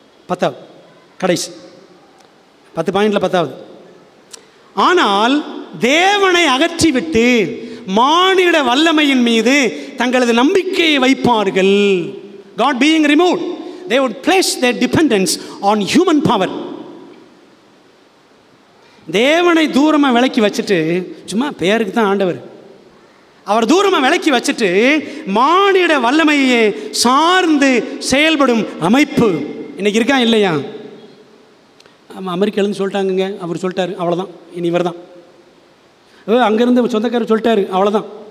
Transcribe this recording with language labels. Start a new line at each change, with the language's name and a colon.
Tamil: 10வது கடைசி 10 பாயிண்டில் 10வது, ஆனால் தேவனை அகற்றிவிட்டு மானிட வல்லமையின் மீது தங்களது நம்பிக்கையை வைப்பார்கள்.
English: God being removed, they would place their dependence on human power.
Tamil: தேவனை தூரமாக விலக்கி வச்சுட்டு, சும்மா பேருக்கு தான் ஆண்டவர், அவர் தூரமாக விலக்கி வச்சுட்டு மானிட வல்லமையை சார்ந்து செயல்படும் அமைப்பு இன்னைக்கு இருக்கா இல்லையா? ஆமாம், அமெரிக்காலேருந்து சொல்லிட்டாங்கங்க, அவர் சொல்லிட்டாரு, அவ்வளோதான், இனி இவர் தான். அங்கேருந்து சொந்தக்காரர் சொல்லிட்டாரு, அவ்வளோதான்.